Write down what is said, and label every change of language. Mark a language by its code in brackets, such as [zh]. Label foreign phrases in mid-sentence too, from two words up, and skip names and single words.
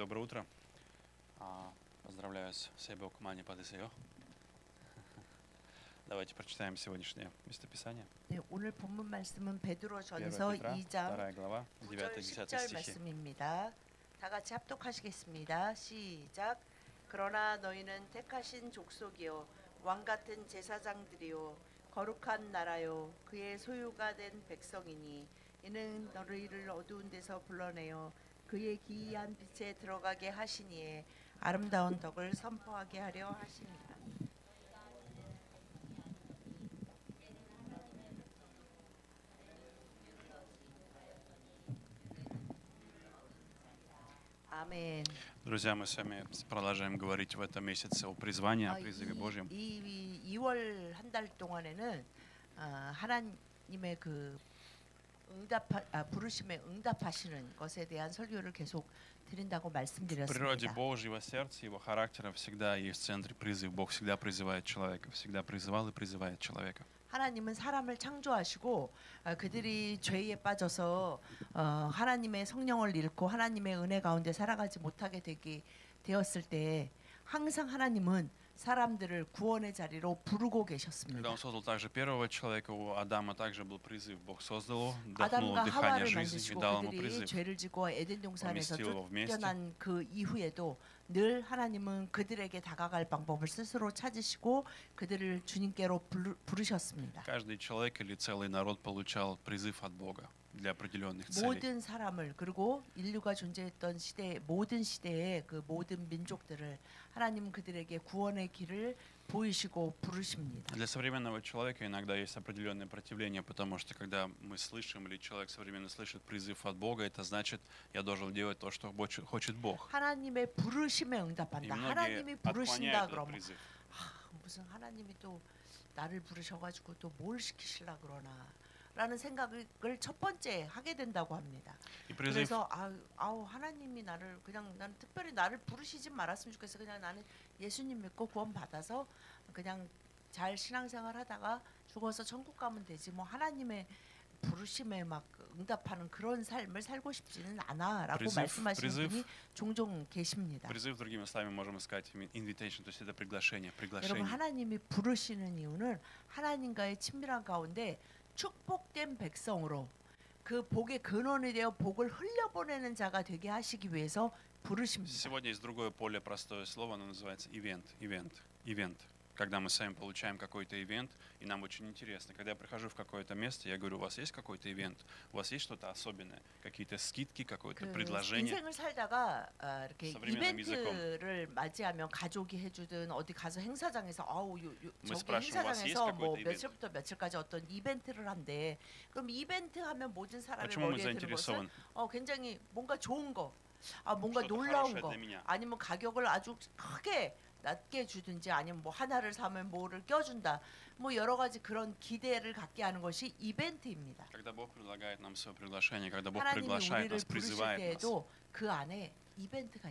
[ru] Доброе утро. Поздравляю с Сейбо Кумани Падесе요. Давайте прочитаем сегодняшнее местописание. [ko] 네, 오늘 본문 말씀은 베드로전서 [ru] 1 Петра, [ko] 2장 [ru] 2 глава, [ko] 9절 9-10 10절 [ru] стихи. [ko] 말씀입니다. 다 같이 합독하시겠습니다. 시작. 그러나 너희는 택하신 족속이요 왕 같은 제사장들이요 거룩한 나라요 그의 소유가 된 백성이니 이는 너희를 어두운 데서 불러내어 그의 기이한 빛에 들어가게 하시니에 아름다운 덕을 선포하게 하려 하십니다. 아멘. [ru] Друзья, мы с вами продолжаем говорить в этом месяце о призвании, о призыве Божьем. [ko] 이 2월 한 달 동안에는 하나님의 그 부르심에 응답하시는 것에 대한 설교를 계속 드린다고 [ru] В природе [ko] 말씀드렸습니다. [ru] Божьего сердца, его характера всегда есть в центре призыв. Бог всегда призывает человека, всегда призывал и призывает человека. [ko] 하나님은 사람을 창조하시고 그들이 죄에 빠져서 하나님의 성령을 잃고 하나님의 은혜 가운데 살아가지 못하게 되었을 때 항상 하나님은 사람들을 구원의 자리로 부르고 [ru] Когда [ko] 계셨습니다. [ru] Он создал также первого человека, у Адама также был призыв. Бог создал его, вдохнул [ko] 아담과 [ru] дыхание [ko] 하와를 [ru] жизни и [ko] 만드시고 [ru] дал ему [ko] 그들이 [ru] призыв. [ko] 죄를 지고 에덴 동산에서 [ru] поместил его вместе. [ko] 쫓겨난 그 이후에도 늘 하나님은 그들에게 다가갈 방법을 스스로 찾으시고 그들을 주님께로 부르셨습니다. [ru] Каждый человек или целый народ получал призыв от Бога для определенных целей. [ko] 모든 사람을 그리고 인류가 존재했던 시대 모든 시대의 그 모든 민족들을 하나님은 그들에게 구원의 길을 보이시고 부르십니다. [ru] Для современного человека иногда есть определенное противление, потому что когда мы слышим или человек современно слышит призыв от Бога, это значит, я должен делать то, что хочет Бог. [ko] 하나님의 부르심에 [ru] И [ko] 응답한다. [ru] многие [ko] 하나님이 부르신다 [ru] отклоняют этот [ko] 그러면 [ru] призыв. [ko] 무슨 하나님이 또 나를 부르셔가지고 또 뭘 시키시려 그러나 라는 생각을 첫 번째 하게 된다고 합니다. [ru] И призыв, [ko] 그래서 하나님이 나를 그냥 나는 특별히 나를 부르시지 말았으면 좋겠어. 그냥 나는 예수님 믿고 구원 받아서 그냥 잘 신앙생활 하다가 죽어서 천국 가면 되지. 뭐 하나님의 부르심에 막 응답하는 그런 삶을 살고 싶지는 않아라고 말씀하시는 분이 종종 계십니다. [ru] призыв, другими словами, можем сказать invitation, то есть это приглашение, [ko] 여러분 [ru] приглашение. [ko] 하나님이 부르시는 이유는 하나님과의 친밀한 가운데 축복된 백성으로 그 복의 근원이 되어 복을 흘려보내는 자가 되게 하시기 위해서 부르십니다. [ru] Сегодня есть другое более простое слово, оно называется ивент. Когда мы с вами получаем какой-то ивент, и нам очень интересно. Когда я прихожу в какое-то место, я говорю, у вас есть какой-то ивент? У вас есть что-то особенное? Какие-то скидки, какое-то предложение? [ko] 인생을 살다가 이렇게 [ru] современным [ko] 이벤트를 맞이하면 가족이 해주든 어디 가서 행사장에서 [ru] Мы [ko] 저기 [ru] спрашиваем, у вас есть [ko] 행사장에서 뭐 [ru] какой-то ивент? [ko] 며칠부터 며칠까지 어떤 이벤트를 한대. 그럼 이벤트 하면 모든 사람의 [ru] Почему мы [ko] 머리에 드는 것은 [ru] заинтересованы? [ko] 굉장히 뭔가 좋은 거, 뭔가 [ru] Что-то [ko] 놀라운 [ru] хорошее [ko] 거, [ru] для меня. [ko] 아니면 가격을 아주 크게 낮게 주든지 아니면 뭐 하나를 사면 뭐를 껴준다. 뭐 여러 가지 그런 기대를 갖게 하는 것이 이벤트입니다. [ru] Когда Бог предлагает нам свое приглашение, когда Бог [ko] 하나님이 [ru] приглашает [ko] 우리를 [ru] нас, [ko] 부르실 [ru] призывает нас, [ko] 때에도 그 안에 이벤트가